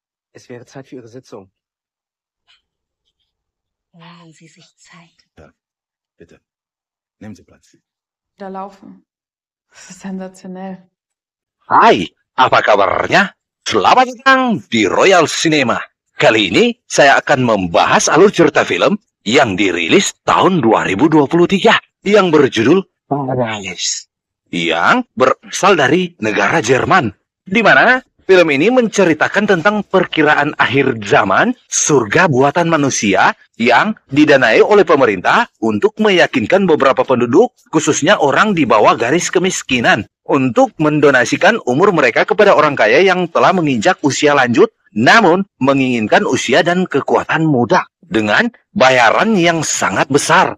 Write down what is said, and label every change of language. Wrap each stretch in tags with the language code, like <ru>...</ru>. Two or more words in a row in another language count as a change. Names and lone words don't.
<de>Es wäre Zeit für Ihre Sitzung. Nehmen Sie sich Zeit. Ja, bitte. Nehmen Sie Platz. Da laufen. Das ist sensationell.</de> <id>Hai, apa kabarnya? Selamat datang di Royal Cinema. Kali ini saya akan membahas alur cerita film yang dirilis tahun 2023 yang berjudul Paradise, yang berasal dari negara Jerman, di mana film ini menceritakan tentang perkiraan akhir zaman surga buatan manusia yang didanai oleh pemerintah untuk meyakinkan beberapa penduduk, khususnya orang di bawah garis kemiskinan, untuk mendonasikan umur mereka kepada orang kaya yang telah menginjak usia lanjut, namun menginginkan usia dan kekuatan muda dengan bayaran yang sangat besar.</id>